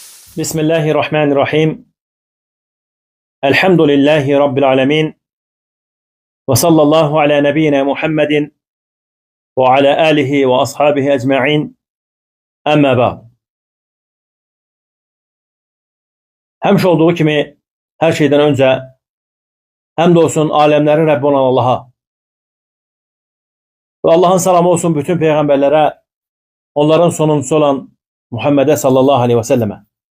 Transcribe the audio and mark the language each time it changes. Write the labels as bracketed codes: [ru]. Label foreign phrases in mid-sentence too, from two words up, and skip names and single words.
[ar] بسم الله الرحمن الرحيم. الحمد لله رب العالمين. وصلى الله على نبينا محمد وعلى آله وأصحابه أجمعين. أما بعد. [az] Həmişə olduğu kimi hər şeydən öncə həmd olsun aləmlərin Rəbbi olan Allaha. Və Allahın salamı olsun bütün peyğəmbərlərə, onların sonuncusu olan Muhammedə [ar] صلى الله عليه وسلم.